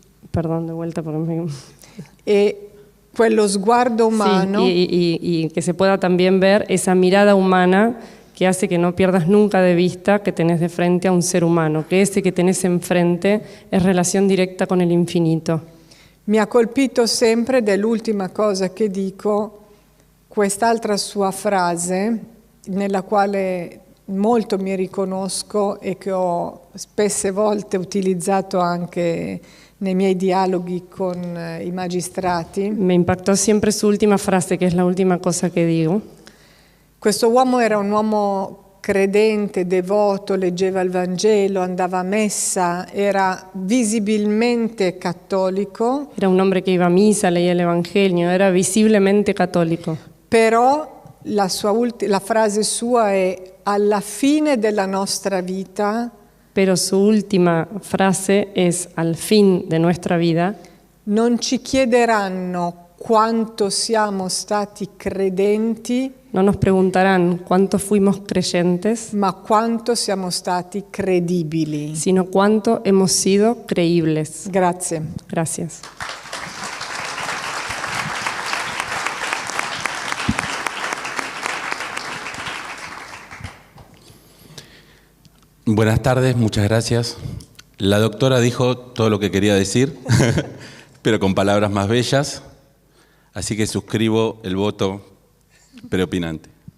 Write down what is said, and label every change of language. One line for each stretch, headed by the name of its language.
Spanish: Perdón, de vuelta porque me...
Italian: E quello sguardo umano...
Spanish: Sí, y que se pueda también ver esa mirada humana que hace que no pierdas nunca de vista que tenés de frente a un ser humano, que ese que tenés enfrente es relación directa con el infinito.
Italian: Mi ha colpito sempre, ed è l'ultima cosa che dico, quest'altra sua frase, nella quale molto mi riconosco e che ho spesse volte utilizzato anche nei miei dialoghi con i magistrati.
Spanish: Me impactó siempre su última frase, que es la última cosa que digo.
Italian: Questo uomo era un uomo credente, devoto, leggeva il Vangelo, andava a messa, era visibilmente cattolico.
Spanish: Era un hombre que iba a misa, leía el Evangelio, era visiblemente católico.
Italian: Però la frase sua è: alla fine della nostra vita,
Spanish: pero su última frase es: al fin de nuestra vida,
Italian: non ci chiederanno quanto siamo stati credenti,
Spanish: no nos preguntarán cuánto fuimos creyentes,
Italian: ma quanto siamo stati credibili.
Spanish: sino cuánto hemos sido creíbles.
Italian: Grazie.
Spanish: Gracias. Buenas tardes, muchas gracias. La doctora dijo todo lo que quería decir, pero con palabras más bellas, así que suscribo el voto preopinante.